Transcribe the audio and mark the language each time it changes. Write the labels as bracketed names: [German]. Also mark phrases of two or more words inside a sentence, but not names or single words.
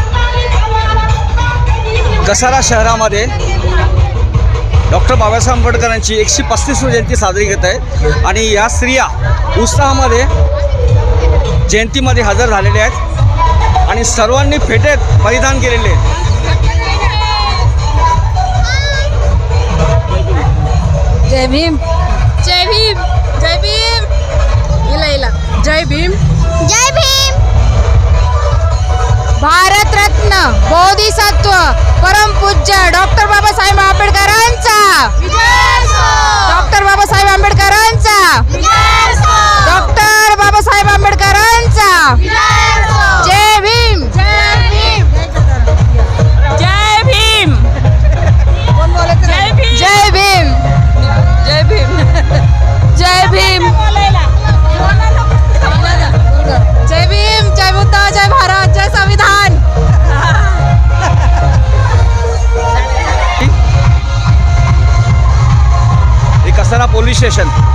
[Marathi] कसारा शहरामध्ये डॉक्टर बाबासाहेब आंबेडकरांची 135वी जयंती साजरी करत आहे आणि या स्त्रिया उत्साहामध्ये जयंतीमध्ये हजर झालेल्या आहेत आणि सर्वांनी फेटे परिधान केलेले आहेत. जय भीम, जय भीम, जय भीम, इला जय भीम, जय भीम. भारत रत्न बोधिसत्व परमपूज्य डॉक्टर बाबासाहेब आंबेडकरांचा, डॉक्टर बाबासाहेब आंबेडकरांचा, डॉक्टर बाबासाहेब आंबेडकरांचा. जय भीम, जय भीम, जय भीम, जय भीम, जय भीम, जय भीम, जय भीम, जय भीम, जय बुद्ध, जय भारत, जय संविधान. हे कसारा पोलीस स्टेशन.